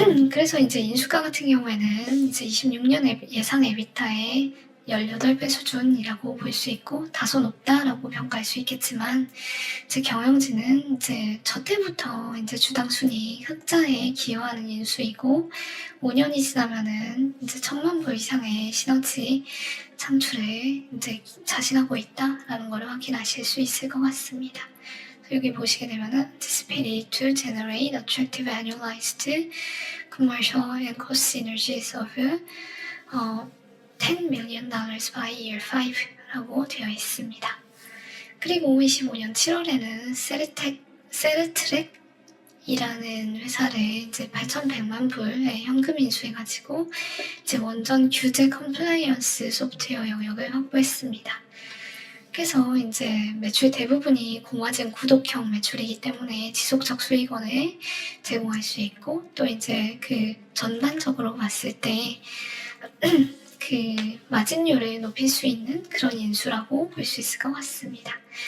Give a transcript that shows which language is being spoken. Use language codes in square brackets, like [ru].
[ko] 그래서 이제 인수가 같은 경우에는 이제 26년 예상 에비타의 18배 수준이라고 볼 수 있고 다소 높다라고 평가할 수 있겠지만, 이제 경영진은 이제 첫 해부터 이제 주당 순위 흑자에 기여하는 인수이고 5년이 지나면은 이제 1,000만 불 이상의 시너지 창출에 이제 자신하고 있다라는 걸 확인하실 수 있을 것 같습니다. 여기 보시게 되면은 [en] anticipated to generate attractive annualized commercial and cost synergies of $10 million by year 5 [ko] 라고 되어 있습니다. 그리고 25년 7월에는 세르트렉이라는 회사를 이제 8,100만 불의 현금 인수해가지고 이제 원전 규제 컴플라이언스 소프트웨어 영역을 확보했습니다. 그래서 이제 매출 대부분이 공화증 구독형 매출이기 때문에 지속적 수익원을 제공할 수 있고, 또 이제 그 전반적으로 봤을 때 그 마진율을 높일 수 있는 그런 인수라고 볼 수 있을 것 같습니다.